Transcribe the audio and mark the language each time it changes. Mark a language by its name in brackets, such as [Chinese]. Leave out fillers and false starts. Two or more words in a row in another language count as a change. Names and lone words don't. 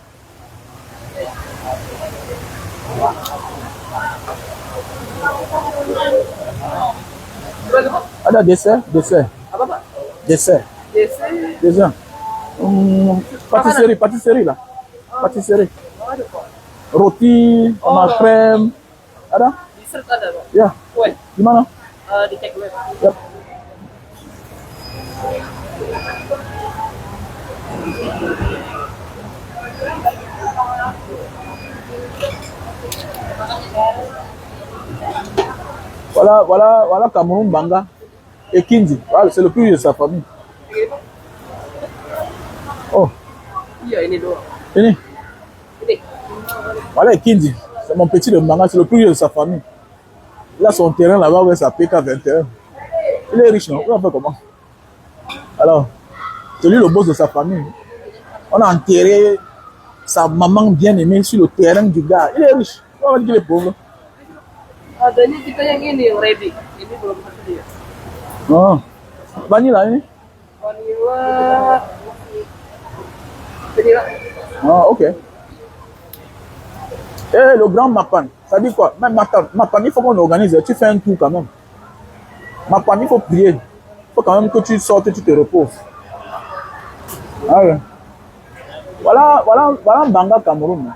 [French] Ah, dessert. [Indonesian] Apa Pak? [French] Dessert. Dessert. Pâtisserie là. Pâtisserie. [Indonesian] Oh, ada Pak. Roti, sama crème. Ada? Dessert ada Pak. Ya. Kue. Gimana? Di take away Pak. Yap. [French] Voilà Cameroun Banga et Kindi. Voilà, c'est le plus riche de sa famille. Oh, [Indonesian] Iya ini doang. ini. Ini. [French] Voilà Kindi. C'est mon petit de Banga, c'est le plus riche de sa famille. Il a son terrain là-bas avec sa PK21. Il est riche, non? Il va faire comment? Alors, c'est lui le boss de sa famille. On a enterré sa maman bien-aimée sur le terrain du gars. Il est riche. On va dire qu'il est pauvre. [Indonesian] Adanya kita yang ini yang ready. Ini belum tersedia. Ah. Vanilla ini? Vanilla. Vanilla. Ah, ok. [French] Et le grand Mapan, ça dit quoi? Même Mapan, il faut qu'on organise. Tu fais un tour quand même. Mapan, il faut prier. Il faut quand même que tu sortes et tu te reposes. Ah ouais. Voilà Banga Cameroun.